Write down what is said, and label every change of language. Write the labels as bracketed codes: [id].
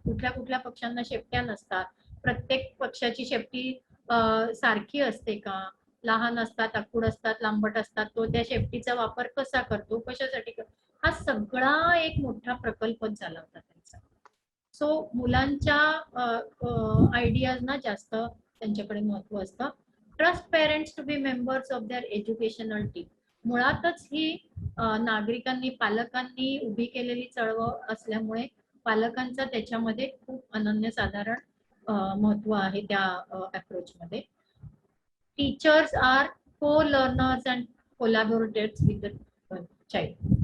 [mr] कुठल्या पक्ष्यांना शेपट्या नसतात? प्रत्येक पक्षाची शेपटी सारखी असते का? लहान असतात, आखूड असतात, लांबट असतात, तो त्या शेपटीचा वापर कसा करतो, कशासाठी करतो? हा सगळा एक मोठा प्रकल्पच झाला होता त्यांचा. सो मुलांच्या आयडियाजना जास्त त्यांच्याकडे महत्व असतं. [en] Trust parents to be members of their educational team. [mr] मुळातच ही नागरिकांनी, पालकांनी उभी केलेली चळवळ असल्यामुळे पालकांचा त्याच्यामध्ये खूप अनन्यसाधारण महत्व आहे त्या अप्रोच मध्ये. [en] Teachers are co learners and collaborators with the child.